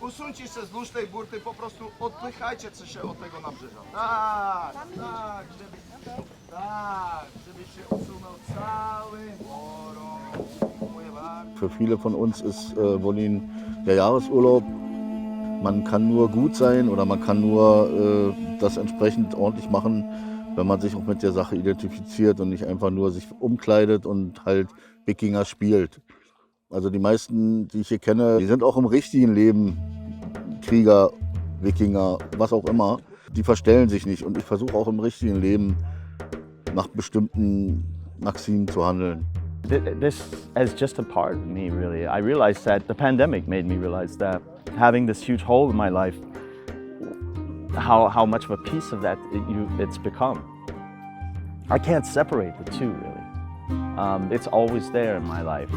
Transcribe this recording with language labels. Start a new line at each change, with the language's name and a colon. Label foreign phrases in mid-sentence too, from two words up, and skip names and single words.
Polish: Pociągnijcie się wzdłuż tej burty, po prostu odpychajcie się od tego nabrzeża. Tak, tak, żeby się usunął cały morą. Dziękuję bardzo.
German: Für viele von uns ist Wolin der Jahresurlaub. Man kann nur gut sein oder man kann nur das entsprechend ordentlich machen, wenn man sich auch mit der Sache identifiziert und nicht einfach nur sich umkleidet und halt Wikinger spielt. Also die meisten, die ich hier kenne, die sind auch im richtigen Leben Krieger, Wikinger, was auch immer. Die verstellen sich nicht und ich versuche auch im richtigen Leben nach bestimmten Maximen zu handeln.
English: This is just a part of me, really. I realized that the pandemic made me realize that having this huge hole in my life, how much of a piece of that it's become. I can't separate the two, really. It's always there in my life.